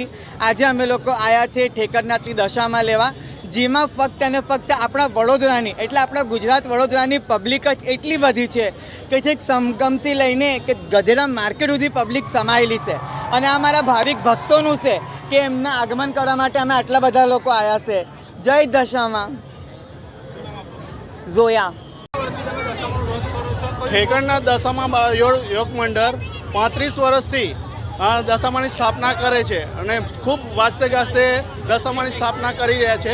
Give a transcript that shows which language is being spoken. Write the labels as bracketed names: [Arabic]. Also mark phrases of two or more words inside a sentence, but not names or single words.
[Gujarati] આજ અમે લોગ આયા છે ઠેકરનાથની દશા મેં લેવા, જેમાં ફક્ત અને ફક્ત આપણા વડોદરાની એટલે આપણા ગુજરાત વડોદરાની પબ્લિક જ એટલી બધી છે કે છેક સમગમથી લઈને કે ગધેડા માર્કેટ સુધી પબ્લિક સમાયેલી છે અને આ મારા ભાવિક ભક્તોનું છે કે એમના આગમન કરવા માટે અમે આટલા બધા લોકો આયા છે। જય દશામા। જોયા ઠેકરનાથ દશામા યોગ મંડળ 35 વર્ષથી દશામાની સ્થાપના કરે છે અને ખૂબ વાસ્તે ગાસ્તે દશામાની સ્થાપના કરી રહ્યા છે।